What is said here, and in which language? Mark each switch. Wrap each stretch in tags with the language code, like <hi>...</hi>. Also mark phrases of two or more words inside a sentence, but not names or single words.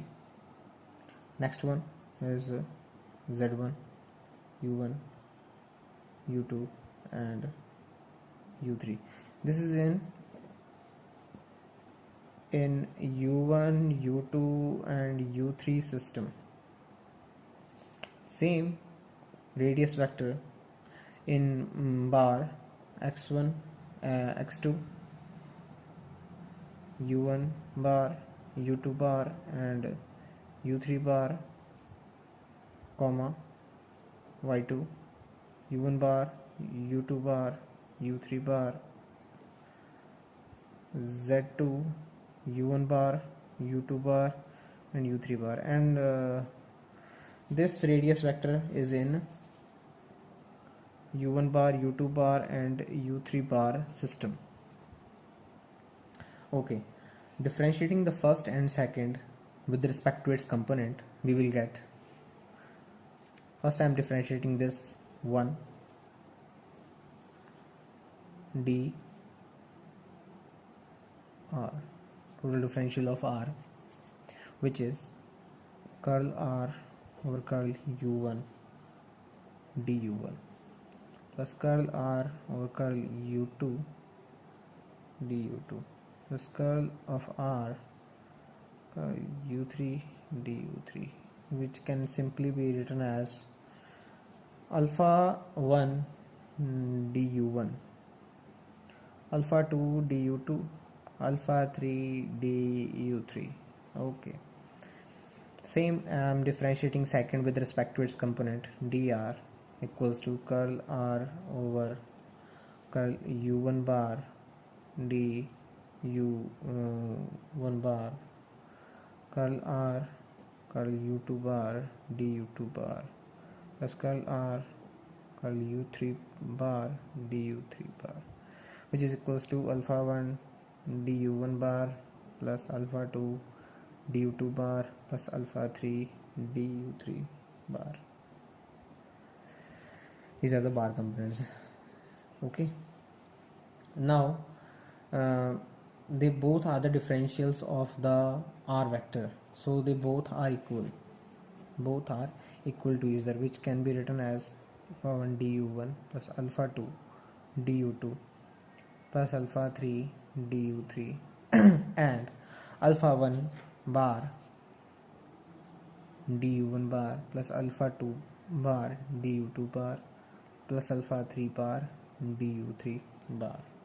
<en>Next one is z1, u1, u2 and u3. This is in u1, u2 and u3 system. Same radius vector in bar x1, x2, u1 bar, u2 bar and u3 bar, comma y2, u1 bar, u2 bar, u3 bar, z2, u1 bar, u2 bar and u3 bar, and this radius vector is in u1 bar, u2 bar and u3 bar system. Okay, differentiating the first and second with respect to its component, we will get, first I am differentiating this 1 d r, total differential of r, which is curl r over curl u1 du1 plus curl r over curl u2 du2 plus curl of r curl u3 du3, which can simply be written as alpha 1 du1, alpha 2 du2, alpha 3 du3. Okay, same I am differentiating second with respect to its component, dr equals to curl r over curl u1 bar d u1 bar curl r curl u2 bar du2 bar plus curl r curl u3 bar du3 bar, which is equals to alpha 1 du1 bar plus alpha 2 du2 bar plus alpha 3 du3 bar. These are the bar components. Okay, now they both are the differentials of the r vector, so they both are equal to each other, which can be written as alpha 1 du1 plus alpha 2 du2 plus alpha 3 du3 and alpha 1 bar du1 bar plus alpha 2 bar du2 bar plus alpha 3 bar du3 bar.</en>